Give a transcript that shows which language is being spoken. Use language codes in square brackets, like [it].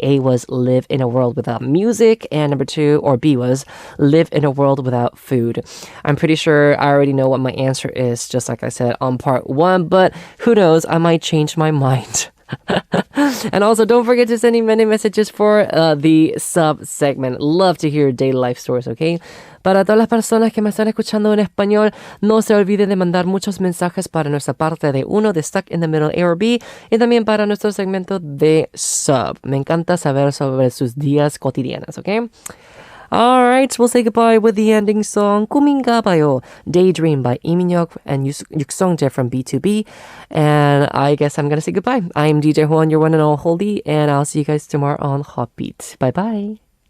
[en] A was live in a world without music, and number 2, or B was live in a world without food. I'm pretty sure I already know what my answer is, just like I said on part 1, but who knows, I might change my mind. And also, don't forget to send in many messages for the Ssup segment. Love to hear daily life stories, okay? [es] Para todas las personas que me están escuchando en español, no se olviden de mandar muchos mensajes para nuestra parte de 1 de Stuck in the Middle, A or B, y también para nuestro segmento de Ssup. Me encanta saber sobre sus días cotidianas, okay? [en] Alright, we'll say goodbye with the ending song 꿈인가 봐요, Daydream by Iminhyuk and Yuksongjae from B2B. And I guess I'm gonna say goodbye. I'm DJ Howon, your one and all Hodi, and I'll see you guys tomorrow on Hotbeat. Bye bye.